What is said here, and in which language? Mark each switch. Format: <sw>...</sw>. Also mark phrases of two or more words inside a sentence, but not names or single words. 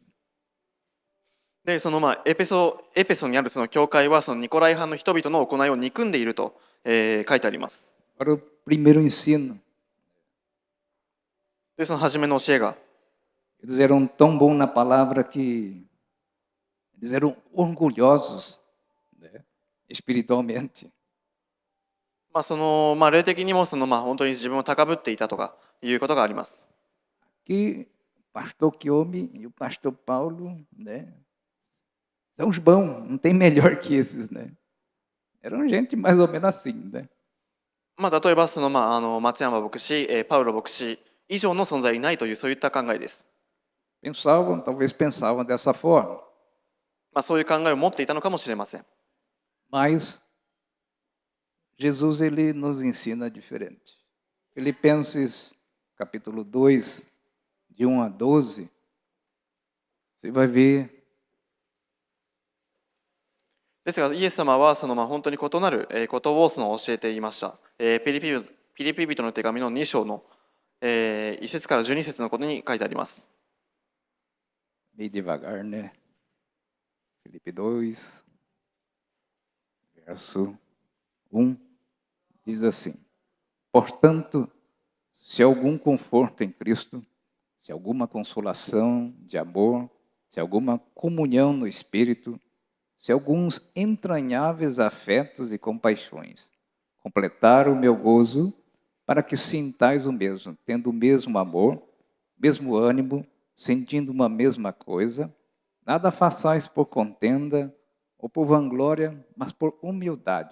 <ja>で、エペソにある教会はニコライ派の人々の行いを憎んでいると、書いてあります。</ja> <pt>Para o primeiro ensino.</pt> <ja>で、初めの教えが。</ja> <pt>Eles eram tão bons na palavra que eles eram orgulhosos, né, espiritualmente.</pt> <ja>霊的にも本当に自分を高ぶっていたとかいうことがあります。</ja> <pt>Que o pastor Kiomi e o pastor Paulo, né, são os bons, não tem melhor que esses, né? Eram gente mais ou menos assim, né?</pt> <ja>例えば松山牧師、パウロ牧師以上の存在いないというそういった考えです。</ja> <pt>Pensavam, talvez pensavam dessa forma.</pt> <ja>そういう考えを持っていたのかもしれません。</ja> <pt>Mas Jesus, ele nos ensina diferente. Filipenses capítulo 2, de 1 a 12, você vai ver.</pt> <ja>ですがイエス様は本当に異なることを教えていました。ピリピ人の手紙の2章の1節から12節のことに書いてあります。</ja> <pt>Meio devagar, né? Filipe 2, verso 1, diz assim: Portanto, se algum conforto em Cristo, se alguma consolação de amor, se alguma comunhão no Espírito, se alguns entranháveis afetos e compaixões, completar o meu gozo, para que sintais o mesmo, tendo o mesmo amor, mesmo ânimo, sentindo uma mesma coisa, nada façais por contenda ou por vanglória, mas por humildade.</pt>